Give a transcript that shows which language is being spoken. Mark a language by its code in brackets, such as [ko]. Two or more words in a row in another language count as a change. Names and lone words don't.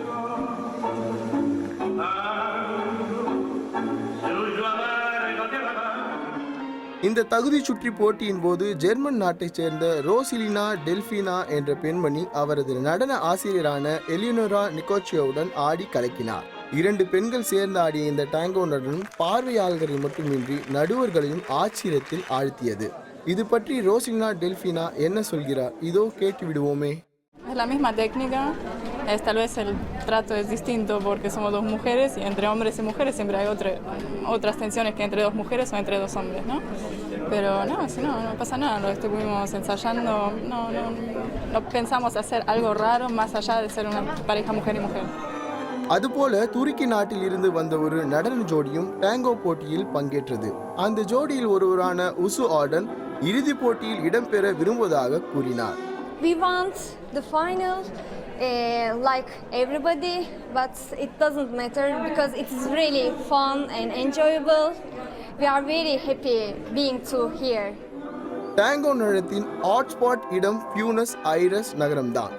[ta] இந்த தகுதி சுற்றி போட்டியின் போது ஜெர்மன் நாட்டைச் சேர்ந்த ரோசிலினா டெல்பினா என்ற பெண்மணி அவரது நடன ஆசிரியரான எலினோரா நிக்கோச்சியோவுடன் ஆடி கலக்கினார். 2 பெண்கள் சேர்ந்து ஆடிய இந்த டாங்கோ நடனம் பார்வையாளர்கள் மட்டுமின்றி நடுவர்களையும் ஆச்சரியத்தில் ஆழ்த்தியது. இது பற்றி ரோசினா டெல்ஃபினா என்ன சொல்கிறார், இதோ கேட்டு விடுவோமே. [es] Es la misma técnica, tal vez el trato es distinto porque somos 2 mujeres y entre hombres y mujeres siempre hay otras tensiones que entre 2 mujeres o entre 2 hombres, ¿no? Pero no, si no pasa nada, lo estuvimos ensayando, no pensamos hacer algo raro más allá de ser una pareja mujer y mujer. [ta] அதுபோல துருக்கி நாட்டில் இருந்து வந்த ஒரு நடன ஜோடியும் டாங்கோ போட்டியில் பங்கேற்றது. அந்த ஜோடியில் ஒருவரான உசு ஆர்டன் இறுதிப் போட்டியில் இடம்பெற விரும்புவதாக கூறினார். [en] We want the final like everybody, but it doesn't matter because it is really fun and enjoyable. We are very happy being here. [ta] டாங்கோ நடனத்தின் ஹாட்ஸ்பாட் இடம் பியூனஸ் ஐரஸ் நகரம்தான்.